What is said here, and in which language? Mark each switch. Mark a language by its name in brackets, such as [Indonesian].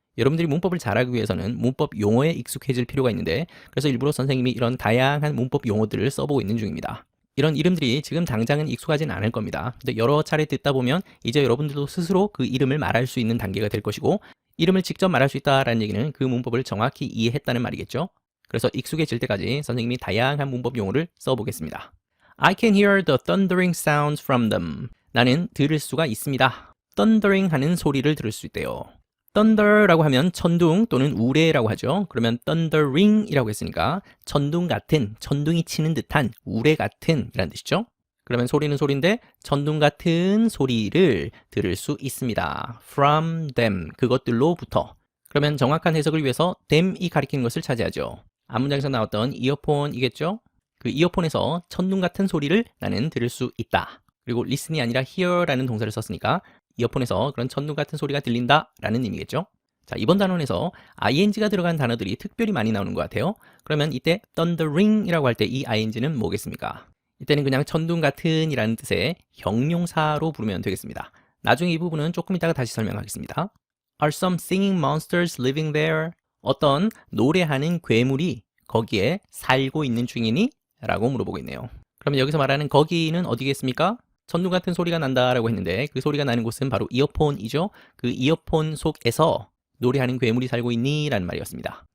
[Korean] 여러분들이 문법을 잘하기 위해서는 문법 용어에 익숙해질 필요가 있는데 그래서 일부러 선생님이 이런 다양한 문법 용어들을 써보고 있는 중입니다. 이런 이름들이 지금 당장은 익숙하진 않을 겁니다. 근데 여러 차례 듣다 보면 이제 여러분들도 스스로 그 이름을 말할 수 있는 단계가 될 것이고 이름을 직접 말할 수 있다라는 얘기는 그 문법을 정확히 이해했다는 말이겠죠. 그래서 익숙해질 때까지 선생님이 다양한 문법 용어를 써보겠습니다. [English] I can hear the thundering sounds from them. [Korean] 나는 들을 수가 있습니다. thundering 하는 소리를 들을 수 있대요. thunder라고 하면 천둥 또는 우레라고 하죠. 그러면 thundering이라고 했으니까 천둥 같은, 천둥이 치는 듯한, 우레 같은 이라는 뜻이죠. 그러면 소리는 소리인데 천둥 같은 소리를 들을 수 있습니다. from them, 그것들로부터. 그러면 정확한 해석을 위해서 them이 가리키는 것을 차지하죠. 앞문장에서 나왔던 이어폰이겠죠. 그 이어폰에서 천둥 같은 소리를 나는 들을 수 있다. 그리고 listen이 아니라 hear라는 동사를 썼으니까 이어폰에서 그런 천둥 같은 소리가 들린다 라는 의미겠죠. 자, 이번 단원에서 ing가 들어간 단어들이 특별히 많이 나오는 것 같아요. 그러면 이때 thundering이라고 할 때 이 ing는 뭐겠습니까? 이때는 그냥 천둥 같은 이라는 뜻의 형용사로 부르면 되겠습니다. 나중에 이 부분은 조금 이따가 다시 설명하겠습니다. [English] Are some singing monsters living there? [Korean] 어떤 노래하는 괴물이 거기에 살고 있는 중이니? 라고 물어보고 있네요. 그러면 여기서 말하는 거기는 어디겠습니까? 천둥 같은 소리가 난다라고 했는데 그 소리가 나는 곳은 바로 이어폰이죠. 그 이어폰 속에서 노래하는 괴물이 살고 있니? 라는 말이었습니다.